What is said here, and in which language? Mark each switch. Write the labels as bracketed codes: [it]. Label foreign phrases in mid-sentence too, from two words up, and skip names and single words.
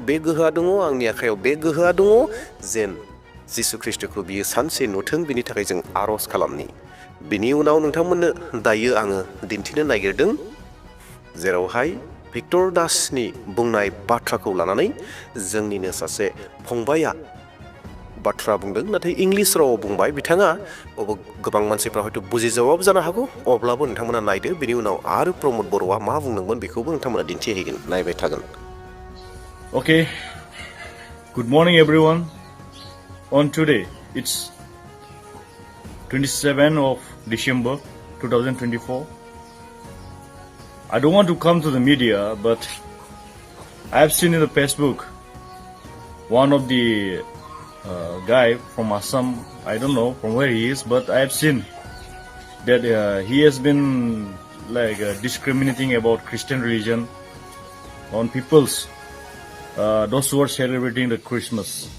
[brx] बे गोहोआ दङ आंनि आखायाव बे गोहोआ दङ जेन जिसु ख्रिस्टखौ बियो सानसे नुथों बिनि थाखाय जों आर'ज खालामनि बिनि उनाव नोंथांमोननो दायो आङो दिन्थिनो नागिरदों जेरावहाय भिक्टर दासनि बुंनाय बाथ्राखौ लानानै जोंनिनो सासे फंबाया बाथ्रा बुंदों नाथाय इंलिस रावाव बुंबाय बिथाङा गोबां मानसिफ्रा हयथ' बुजिजावाबो जानो हागौ अब्लाबो नोंथांमोना नायदो बिनि उनाव आरो प्रमद बर'आ मा बुंदोंमोन बेखौबो नोंथांमोना दिन्थिहैगोन नायबाय थागोन [en] Okay, good morning everyone. On today, it's 27 of December 2024. I don't want to come to the media, but I have seen in the Facebook one of the guy from Assam, I don't know from where he is, but I have seen that he has been discriminating about Christian religion on people's those who are celebrating the Christmas.